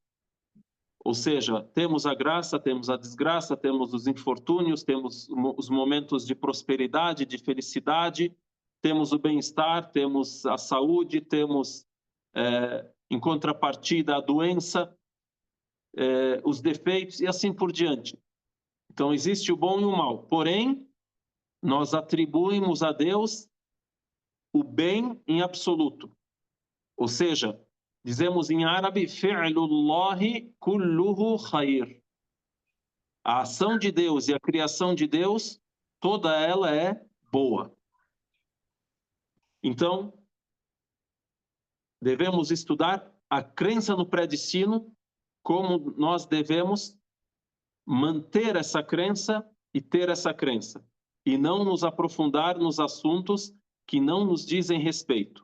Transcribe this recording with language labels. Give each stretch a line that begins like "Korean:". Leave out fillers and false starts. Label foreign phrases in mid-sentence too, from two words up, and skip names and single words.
Portuguese: Ou seja, temos a graça, temos a desgraça, temos os infortúnios, temos os momentos de prosperidade, de felicidade, temos o bem-estar, temos a saúde, temos, em contrapartida, a doença, os defeitos e assim por diante. Então, existe o bom e o mal. Porém, nós atribuímos a Deus o bem em absoluto. Ou seja, dizemos em árabe,
Arabic: فعل الله كله خير.
Portuguese: A ação de Deus e a criação de Deus, toda ela é boa. Então, devemos estudar a crença no predestino, como nós devemos manter essa crença e ter essa crença, e não nos aprofundar nos assuntos que não nos dizem respeito.